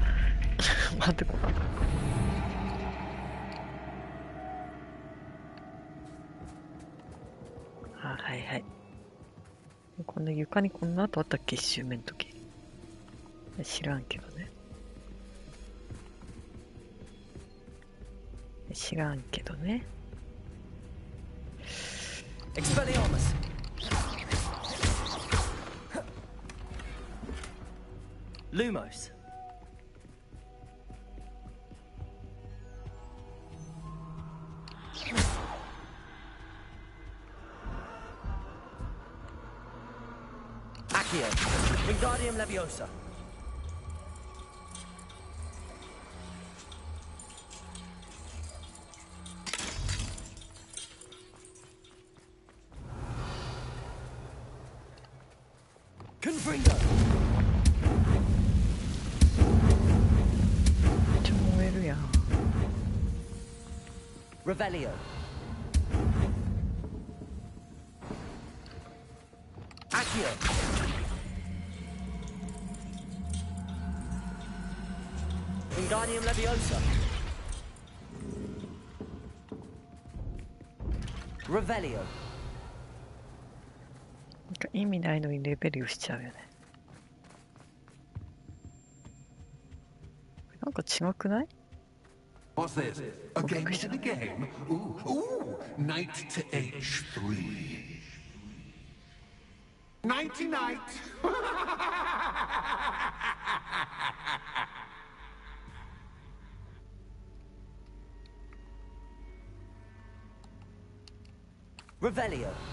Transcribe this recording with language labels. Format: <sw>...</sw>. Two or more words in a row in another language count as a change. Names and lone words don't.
<ja>待ってこな。あ、はいはい。こんな床にこんな跡あったっけ、一周目の時。知らんけどね。知らんけどね。 Expelliarmus. Lumos. Accio. Wingardium Leviosa. Confringo. めっちゃ燃えるやん。 Revelio. Accio. Wingardium Leviosa. Revelio. 意味ないのにレベルしちゃうよね。なんか違くない</ja> <en>？What's this? A game to the game? Ooh, knight to H3. Nighty night. Revelio.</en>